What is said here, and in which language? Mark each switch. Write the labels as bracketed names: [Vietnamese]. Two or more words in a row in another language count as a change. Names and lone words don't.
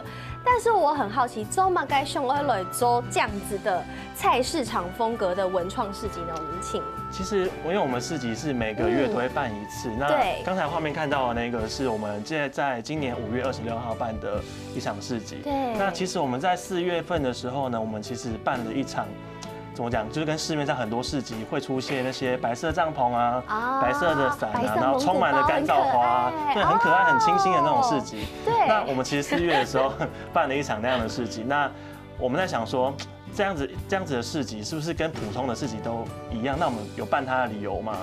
[Chinese] 但是我很好奇，做嘛該想要來做這樣子的菜市場風格的文創市集呢？我們請。其實，因為我們市集是每個月都會辦一次。那剛才畫面看到的那個是我們現在在今年5月26號辦的一場市集。對。那其實我們在4月份的時候呢，我們其實辦了一場怎么讲，就是跟市面上很多市集会出现那些白色帐篷啊、白色的伞啊，然后充满了干燥花，对，很可爱、很清新的那种市集。对。那我们其实4月的时候办了一场那样的市集，那我们在想说，这样子的市集是不是跟普通的市集都一样？那我们有办它的理由嘛？